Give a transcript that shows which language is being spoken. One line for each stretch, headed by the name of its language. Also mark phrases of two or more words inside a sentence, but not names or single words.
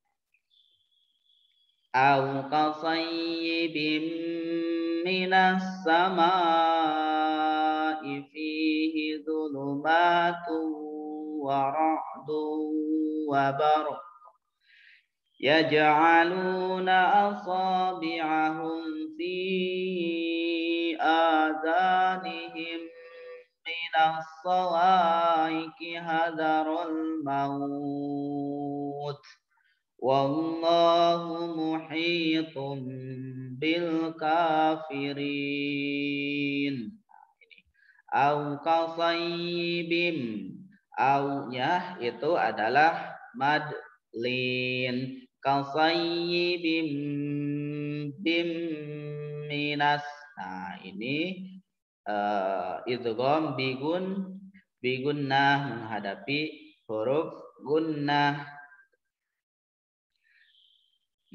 Arabic: أو كصيب من السماء فيه ظلمات ورعد وبرق يجعلون أصابعهم في آذانهم من الصواعق حذر الموت والله محيط بالكافرين. أو كصيب,
Indonesian: au-nya itu adalah
Arabic: مد لين. كصيب بم من.
Indonesian: Nah, ini
Arabic: إدغام بغنة
Indonesian: menghadapi huruf gunnah.